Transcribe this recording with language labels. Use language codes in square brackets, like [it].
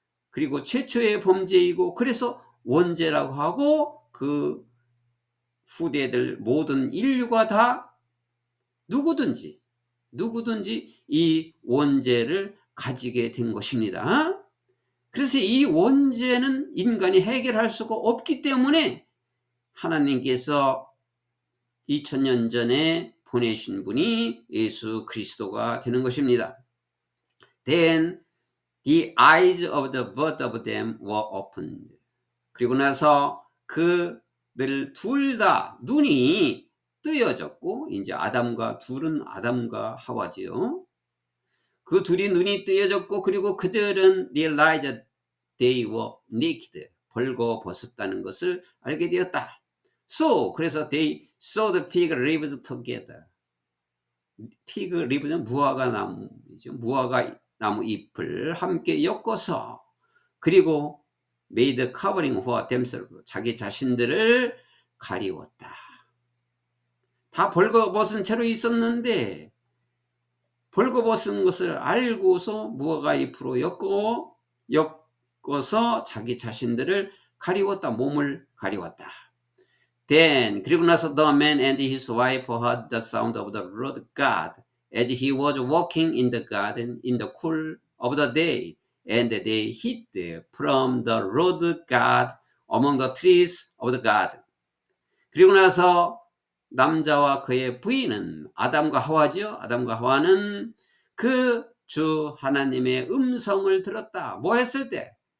[ko] 그리고 최초의 범죄이고 그래서 원죄라고 하고 그 후대들 모든 인류가 다 누구든지 이 원죄를 가지게 된 것입니다. 그래서 이 원죄는 인간이 해결할 수가 없기 때문에 하나님께서 2000년 전에 보내신 분이 예수 그리스도가 되는 것입니다. [en] Then the eyes of the both of them were opened. [ko] 그리고 나서 그들 둘 다 눈이 뜨여졌고 이제 둘은 아담과 하와지요. 그 둘이 눈이 뜨여졌고 그리고 그들은 [en] realized they were naked. [ko] 벌거벗었다는 것을 알게 되었다. 그래서 [en] they sewed fig leaves together. [ko] 피그 리브는 무화과 나무이죠. 무화과 나무 잎을 함께 엮어서 그리고 [en] made covering for themselves. [ko] 자기 자신들을 가리웠다. 다 벌거벗은 채로 있었는데 벌거벗은 것을 알고서 무화과 잎으로 엮어서 자기 자신들을 가리웠다. 몸을 가리웠다. [en] Then [ko] 그리고 나서 [en] the man and his wife heard the sound of the Lord God as he was walking in the garden in the cool of the day, and they hid from the Lord God among the trees of the garden. [ko] 그리고 나서 남자와 그의 부인은 아담과 하와죠. 아담과 하와는 그 주 하나님의 음성을 들었다. 뭐 했을 때?